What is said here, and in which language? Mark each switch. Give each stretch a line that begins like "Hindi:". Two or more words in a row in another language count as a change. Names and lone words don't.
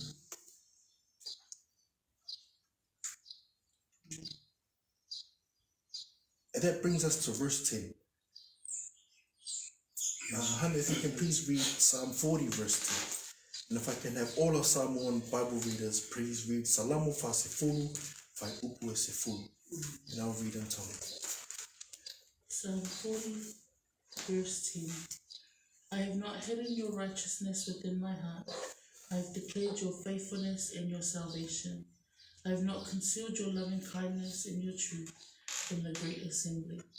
English: And that brings us to verse 10. Hannah, if you can please read Psalm 40, verse 10. And if I can have all of Samoan Bible readers, please read
Samoan: Salamu fa se fulu, fai upu se fulu.
English: And I'll read in tongue. Psalm 40, verse 10. I have not hidden your righteousness within my heart. I have declared your faithfulness and your salvation. I have not concealed your loving kindness and your truth in the great assembly.